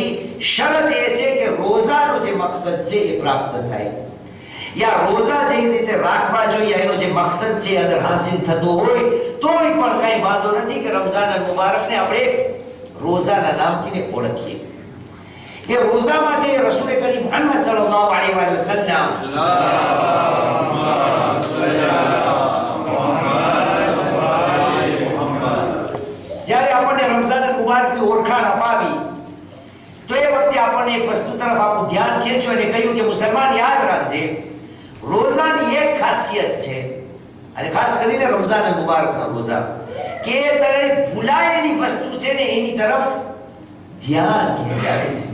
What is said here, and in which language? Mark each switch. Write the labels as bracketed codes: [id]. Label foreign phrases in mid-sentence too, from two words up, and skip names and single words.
[gu] શરત એ છે કે રોઝાનો જે મકસદ છે એ પ્રાપ્ત થાય, યા રોઝા જે રીતે રાખવા જોઈએ એનો જે મકસદ છે અગર હાસિલ થતો હોય તોય પણ કાંઈ વાંધો નથી કે રમઝાન મુબારકને આપણે રોઝાના નામથી ઓળખીએ. એ રોઝા માટે રસૂલ કરીમ મોહમ્મદ [ar] صلى الله عليه وسلم [gu] જ્યારે આપણને રમઝાન મુબારકની ઓળખાણ અપાવી તો એ વખતે આપણને એક વસ્તુ તરફ આપણું ધ્યાન ખેંચ્યું અને કહ્યું કે મુસલમાન યાદ રાખજે, રોઝાની એક ખાસિયત છે, અને ખાસ કરીને રમઝાન મુબારકના રોઝા, કે તને ભૂલાયેલી વસ્તુ છે ને એની તરફ ધ્યાન ખેંચાડે છે.